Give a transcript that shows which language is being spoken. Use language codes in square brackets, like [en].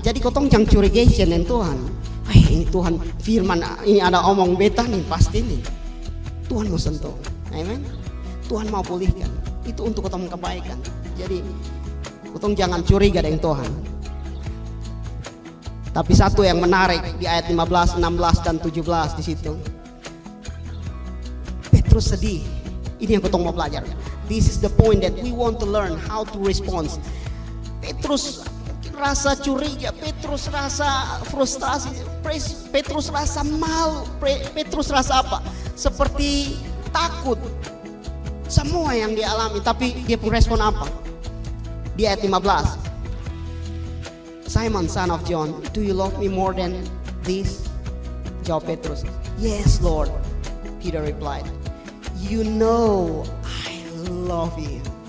[id] Jadi kotong jangan curigation dengan Tuhan. Ini Tuhan firman, ini ada omong beta nih, pasti nih. Tuhan mau sentuh. Amen. Tuhan mau pulihkan. Itu untuk kotong kebaikan. Jadi kotong jangan curiga dengan Tuhan. Tapi satu yang menarik di ayat 15, 16 dan 17 di situ. Petrus sedih. Ini yang kotong mau belajar. [en] This is the point that we want to learn how to respond. [id] Petrus rasa curiga, Petrus rasa frustrasi, Petrus rasa malu, Petrus rasa apa? Seperti takut. Semua yang dia alami, tapi dia pun respon apa? Di ayat 15, [en] Simon, son of John, do you love me more than this? [id] Jawab Petrus, [en] yes Lord. Peter replied, you know I love you.